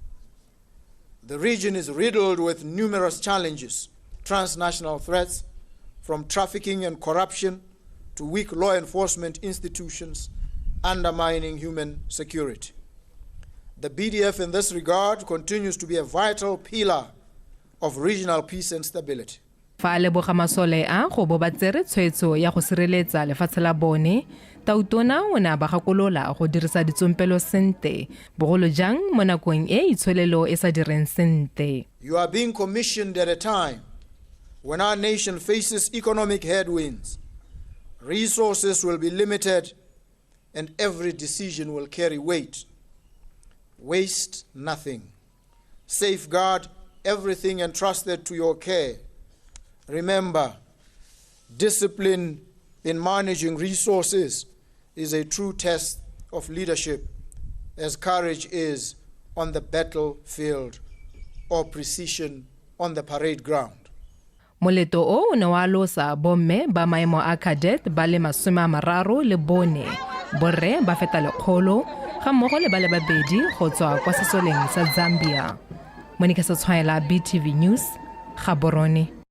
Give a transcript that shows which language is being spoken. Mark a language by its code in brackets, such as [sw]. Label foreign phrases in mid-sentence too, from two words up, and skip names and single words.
[en] The region is riddled with numerous challenges, transnational threats, from trafficking and corruption to weak law enforcement institutions undermining human security. The BDF in this regard continues to be a vital pillar of regional peace and stability. [tn] Fa le boga masole a go bo batsere tshwetso ya go sireletsa lefatshe la bone tautona o na ba gakolola go dirisa ditsompelo sente bogolo jang mo nakong e itsholelo e sa direng sente. [en] You are being commissioned at a time when our nation faces economic headwinds. Resources will be limited and every decision will carry weight. Waste nothing. Safeguard everything entrusted to your care. Remember, discipline in managing resources is a true test of leadership, as courage is on the battlefield or precision on the parade ground. [tn] Moleto o ne wa losa bomme ba maemo a cadet ba le 30 le bone borre ba feta 100 ga mmogo le ba le babedi go tswa kwa sesoleng sa Zambia. Monica Satswaela, BTV News, Gaborone.